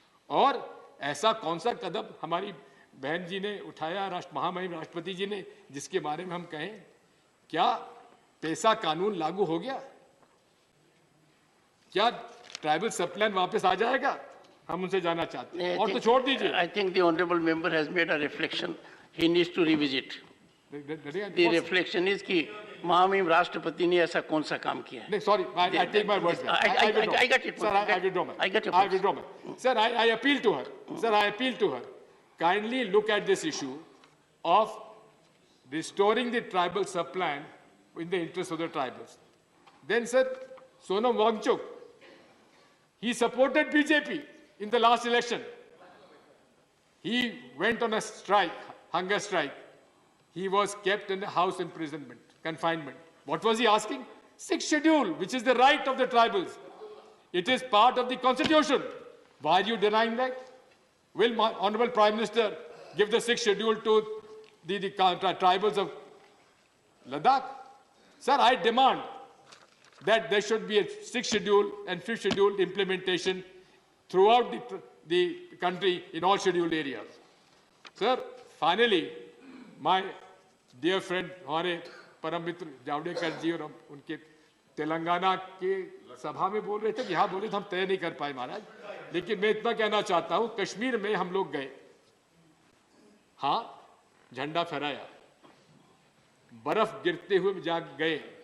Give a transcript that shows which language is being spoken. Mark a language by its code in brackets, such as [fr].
[hi] और ऐसा कौन सा कदम हमारी बहन जी ने उठाया, महामहिम राष्ट्रपति जी ने, जिसके बारे में हम कहें क्या पैसा कानून लागू हो गया? क्या ट्राइबल सब प्लान वापस आ जाएगा? हम उनसे जानना चाहते हैं। और तो छोड़ दीजिए। [en] I think the honorable member has made a reflection. He needs to revisit. The reflection is [hi] कि महामहिम राष्ट्रपति ने ऐसा कौन सा काम किया है? नहीं, [en] sorry, I take my words back. I got it. Sir, I withdraw my. I got your I point. withdraw my. Sir, I appeal to her. Sir, I appeal to her. Kindly look at this issue of restoring the tribal sub-plan in the interest of the tribals. Then, sir, Sonam Wangchuk, he supported BJP in the last election. He went on a strike, hunger strike. He was kept in a house imprisonment, confinement. What was he asking? 6th schedule, which is the right of the tribals. It is part of the constitution. Why are you denying that? Will my Honorable Prime Minister give the 6th schedule to the tribals of Ladakh? Sir, I demand that there should be a 6th schedule and 5th schedule implementation throughout the country in all scheduled areas. Sir, finally, my dear friend, [hi] हमारे परम मित्र जावड़ेकर जी और उनके तेलंगाना के सभा में बोल रहे थे कि हाँ बोले तो हम तय नहीं कर पाए महाराज, लेकिन मैं इतना कहना चाहता हूं, कश्मीर में हम लोग गए, हाँ झंडा फहराया, बर्फ गिरते हुए जा गए,